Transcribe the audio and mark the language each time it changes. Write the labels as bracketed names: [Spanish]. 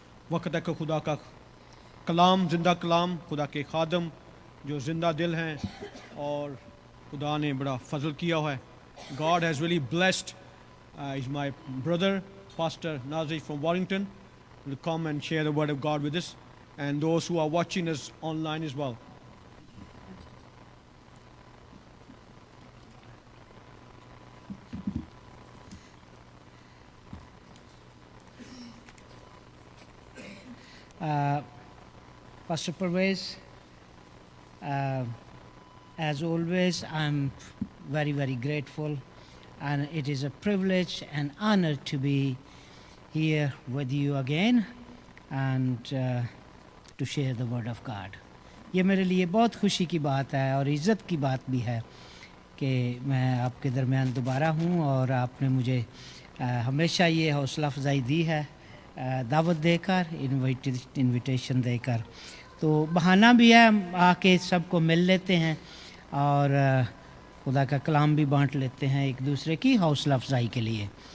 [Urdu] وقت ہے کہ خدا کا کلام، زندہ کلام، خدا کے خادم جو زندہ دل ہیں، اور خدا نے بڑا فضل کیا ہوا ہے. [English] God has really blessed. Is my brother, Pastor Nazir from Warrington, will come and share the word of God with us, and those who are watching us online as well. Pastor Pervez, as always, I'm very, very grateful, and it is a privilege and honor to be here with you again and to share the word of God. [Urdu] یہ میرے لیے بہت خوشی کی بات ہے اور عزت کی بات بھی ہے کہ میں آپ کے درمیان دوبارہ ہوں، اور آپ نے مجھے ہمیشہ یہ حوصلہ افزائی دی ہے دعوت دے کر، انویٹیشن دے کر. تو بہانہ بھی ہے، آ کے سب کو مل لیتے ہیں اور خدا کا کلام بھی بانٹ لیتے ہیں ایک دوسرے کی حوصلہ افزائی کے لیے.